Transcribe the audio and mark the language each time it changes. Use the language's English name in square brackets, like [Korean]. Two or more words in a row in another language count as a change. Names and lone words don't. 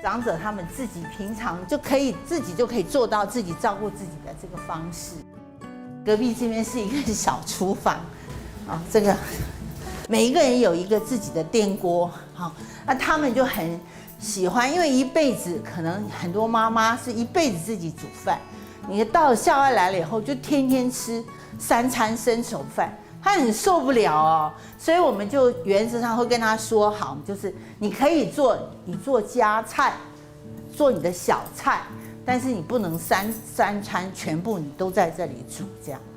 [Chinese] 長者他們自己平常就可以做到自己照顧自己的這個方式。隔壁這邊是一個小廚房啊，這個每一個人有一個自己的電鍋，好，那他們就很喜歡，因為一輩子可能很多媽媽是一輩子自己煮飯。你到校外來了以後，就天天吃3餐生熟飯，他很受不了哦。所以我們就原則上會跟他說好，就是你可以做家菜，做你的小菜，但是你不能三餐全部你都在這裡煮這樣。